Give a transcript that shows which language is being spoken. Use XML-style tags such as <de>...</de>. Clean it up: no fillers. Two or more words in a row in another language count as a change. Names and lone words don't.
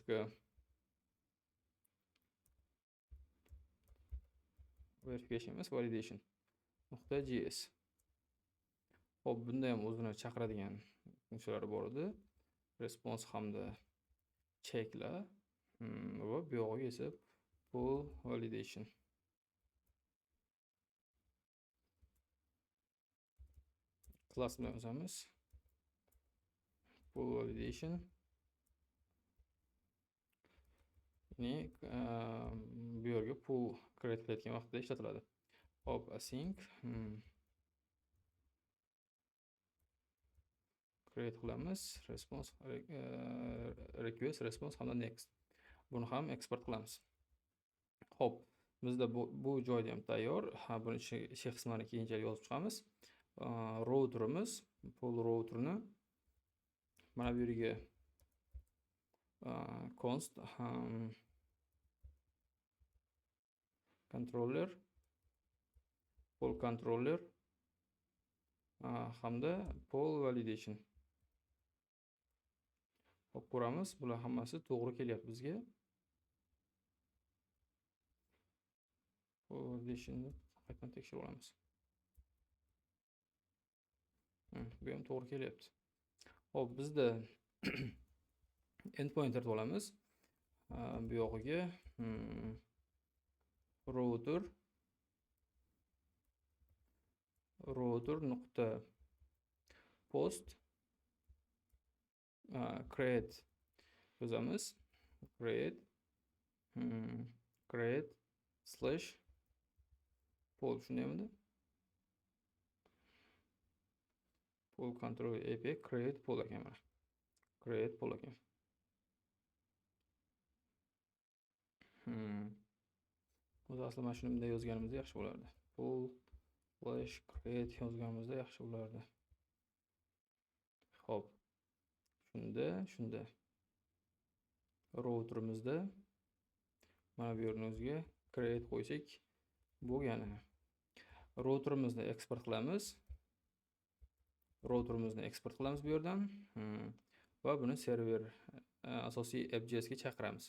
<uz>Verification emas, validation. .js. Hop, bunda ham o'zini chaqiradigan funksiyalari bor edi. Response hamda checklar va bu yog'iga esa</uz> <en>pull validation.</en> <uz>Class bilan yozamiz.</uz> <en>Pull validation.</en> <uz>Ya'ni bu yerga</uz> <en>pull create</en> <uz>qilayotgan vaqtda ishlatiladi. Hop,</uz> <en>async create</en> <uz>qilamiz.</uz> <en>Response request, response hamda next.</en> <uz>Buni ham eksport qilamiz. Hop, bizda bu joyda ham tayyor. Buni ichi qismini keyinchalik yozib chiqamiz. Routerimiz, pull routerni mana bu yerga</uz> <en>const controller, pull controller hamda pull validation.</en> <uz>Hop, ko'ramiz, bular hammasi to'g'ri kelyapti bizga. Pull validationni qaytadan tekshirib olamiz. Bu ham to'g'ri kelyapti. Hop, bizda endpointer olamiz. Bu yog'iga router nuqta</uz> <en>post create</en> <uz>yozamiz.</uz> <en>Create slash pull, shundaymi? Pull control API create pull</en> <uz>ekan mana.</uz> <en>Create pull ekan.</en> <uz>O'zi asli mana shuni bunday yozganimizda yaxshi bo'lardi.</uz> <en>Pull slash create</en> <uz>yozganimizda yaxshi bo'lardi. Hop. Shunda routerimizda mana bu yerning o'ziga create qo'ysak bo'lgani. Routerimizni eksport qilamiz. Bu yerdan va buni server asosiy AppJS ga chaqiramiz.</uz>